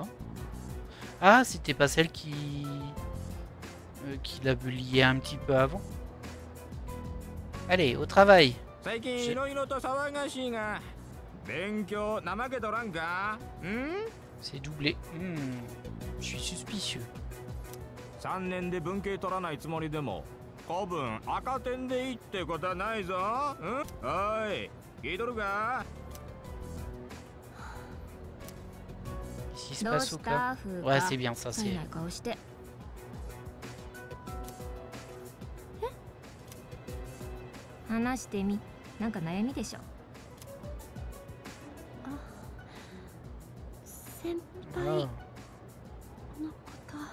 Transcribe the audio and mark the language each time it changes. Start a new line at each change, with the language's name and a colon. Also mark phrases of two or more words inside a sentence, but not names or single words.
French: Ah, c'était pas celle qui l'a lié un petit peu avant. Allez, au travail. C'est doublé. Je suis suspicieux.
Japanese: 3 年で文系取らないつもりでも古文赤点でいいってことはないぞ。おい、聞いとるか？
French: Qu'est-ce qui se passe au cas? Ouais, c'est bien ça, c'est...
Japanese: 話してみ。なんか悩みでしょ。先輩のこと。